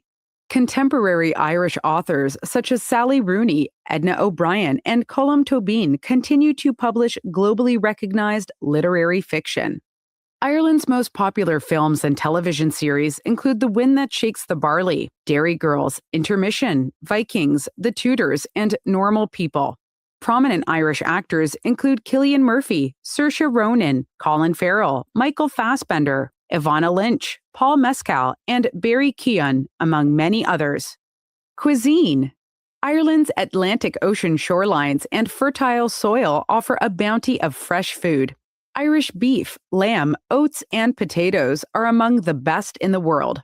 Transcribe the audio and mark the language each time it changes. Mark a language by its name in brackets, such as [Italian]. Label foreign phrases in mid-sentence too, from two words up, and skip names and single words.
[English] Contemporary Irish authors such as Sally Rooney, Edna O'Brien, and Colm Tóibín continue to publish globally recognized literary fiction. Ireland's most popular films and television series include The Wind That Shakes the Barley, Dairy Girls, Intermission, Vikings, The Tudors, and Normal People. Prominent Irish actors include Cillian Murphy, Saoirse Ronan, Colin Farrell, Michael Fassbender, Ivana Lynch, Paul Mescal, and Barry Keoghan, among many others. Cuisine. Ireland's Atlantic Ocean shorelines and fertile soil offer a bounty of fresh food. Irish beef, lamb, oats, and potatoes are among the best in the world.